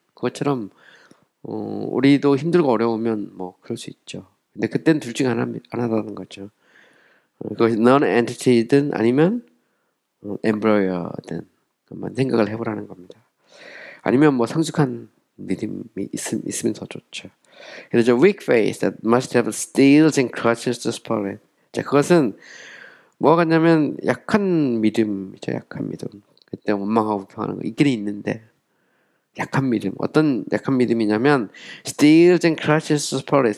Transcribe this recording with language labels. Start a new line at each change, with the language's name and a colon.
Korean: 그것처럼 우리도 힘들고 어려우면 뭐 그럴 수 있죠. 근데 그때는 둘 중에 하나라는 거죠. 그것이 non-entity든 아니면 embryo든 한번 생각을 해보라는 겁니다. 아니면 뭐 성숙한 믿음이 있으면 더 좋죠.
English: 그래서 weak faith that must have steels and crushes the spirit.
Korean: 자, 그것은 뭐가 같냐면 약한 믿음이죠. 약한 믿음. 그때 원망하고 불평하는 거 있긴 있는데 약한 믿음. 어떤 약한 믿음이냐면
English: steels and crushes the spirit.